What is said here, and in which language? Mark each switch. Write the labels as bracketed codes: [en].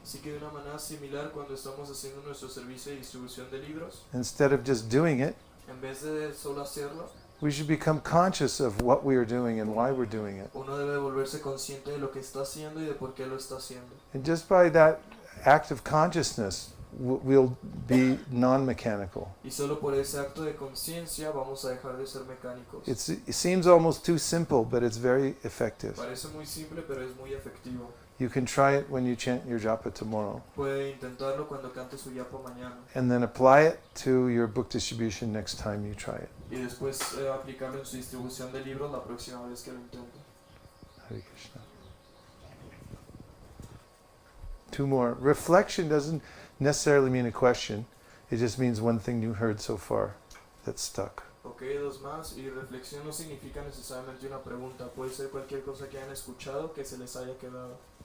[es] Así que de una manera similar cuando estamos haciendo nuestro servicio de distribución de libros, [en] instead of just doing it, [es] en vez de solo hacerlo, [en] we should become conscious of what we are doing and why we're doing it. [es] uno debe volverse consciente de lo que está haciendo y de por qué lo está haciendo. [en] And just by that act of consciousness, we'll be non-mechanical. [es] Y solo por ese acto de conciencia vamos a dejar de ser mecánicos. [en] It seems almost too simple, but it's very effective. [es] Parece muy simple, pero es muy efectivo. [en] You can try it when you chant your japa tomorrow, [es] Puede intentarlo cuando cante su yapa mañana [en] and then apply it to your book distribution next time you try it. [es] y después aplicarlo en su distribución de libros la próxima vez que lo intente. Hare Krishna. [en] 2 more. Reflection doesn't necessarily mean a question. It just means one thing you heard so far that's stuck. [es] Ok, 2 más. Y reflexión no significa necesariamente una pregunta. Puede ser cualquier cosa que hayan escuchado que se les haya quedado.